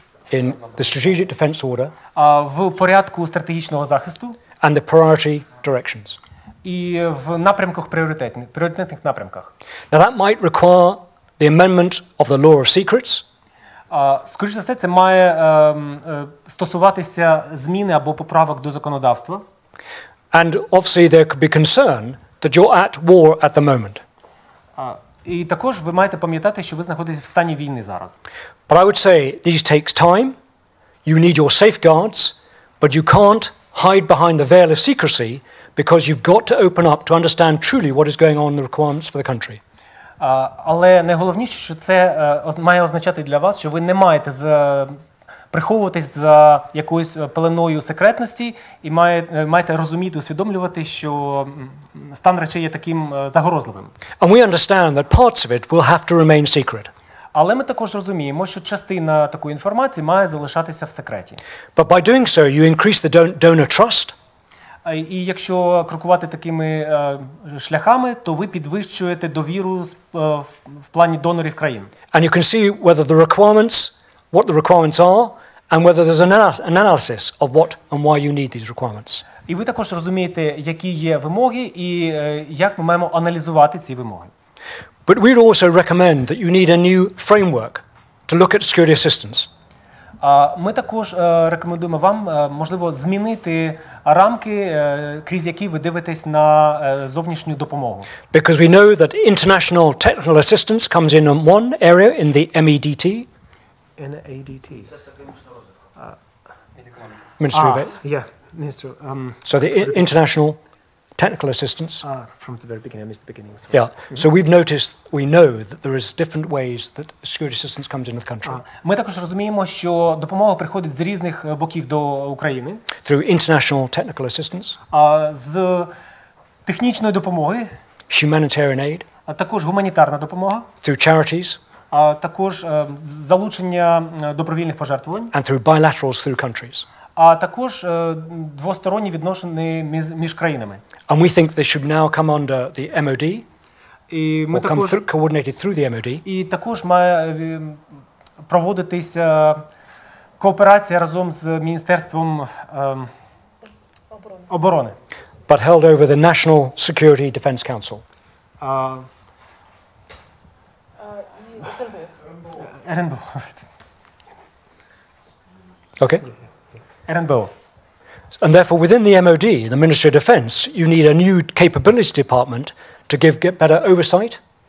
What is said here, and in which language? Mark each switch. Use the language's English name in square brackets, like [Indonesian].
[English] In the strategic defense order [Ukrainian] в порядку стратегічного захисту [English] and the priority directions. [Ukrainian] і в напрямках пріоритетних напрямках. [English] Now that might require the amendment of the law of secrets. [Ukrainian] Скоріше за все, це має стосуватися зміни або поправок до законодавства. [English] And obviously there could be concern that you're at war at the moment. [Ukrainian] І також ви маєте пам'ятати, що ви знаходитесь в стані війни зараз. [English] But I would say this takes time. You need your safeguards, but you can't hide behind the veil of secrecy because you've got to open up to understand truly what is going on in the requirements for the country. [Ukrainian] Але найголовніше, що це має означати для вас, що ви не маєте приховуватись за якоюсь пеленою секретності і маєте розуміти, усвідомлювати, що стан речей є таким загрозливим. [English] And we understand that parts of it will have to remain secret. [Ukrainian] Але ми також розуміємо, що частина такої інформації має залишатися в секреті. [English] But by doing so, you increase the donor trust. [Ukrainian] І якщо крокувати такими шляхами, то ви підвищуєте довіру в плані донорів країн. [English] And you can see whether the requirements, what the requirements are, and whether there's an analysis of what and why you need these requirements. [Ukrainian] І ви також розумієте, які є вимоги і як ми маємо аналізувати ці вимоги. [English] But we'd also recommend that you need a new framework to look at security assistance. [Ukrainian] Ми також рекомендуємо вам, можливо, змінити рамки, крізь які ви дивитесь на зовнішню допомогу. [English] Because we know that international technical assistance comes in one area in the MEDT. NADT. Ministry of Aid. Yeah, Minister. So the international technical assistance. From the very beginning, I missed the beginning. So. Yeah. So we know that there is different ways that security assistance comes into the country. [Ukrainian] Ми також розуміємо, що допомога приходить з різних боків до України. [English] Through international technical assistance. [Ukrainian] З технічної допомоги. [English] Humanitarian aid. [Ukrainian] А також гуманітарна допомога. [English] Through charities. [Ukrainian] А також залучення добровільних пожертвувань. [English] And through bilaterals through countries. [Ukrainian] А також двосторонні відносини між країнами. [English] And we think they should now come under the MOD. [Ukrainian] І ми також [English] coordinated through the MOD. [Ukrainian] І також має проводитися кооперація разом з Міністерством оборони. [English] But held over the National Security Defence Council. [Ukrainian] РНБО. [English] Okay. [Ukrainian] РНБО. [English] And therefore, within the MOD, the Ministry of Defence, you need a new capabilities department to get better oversight.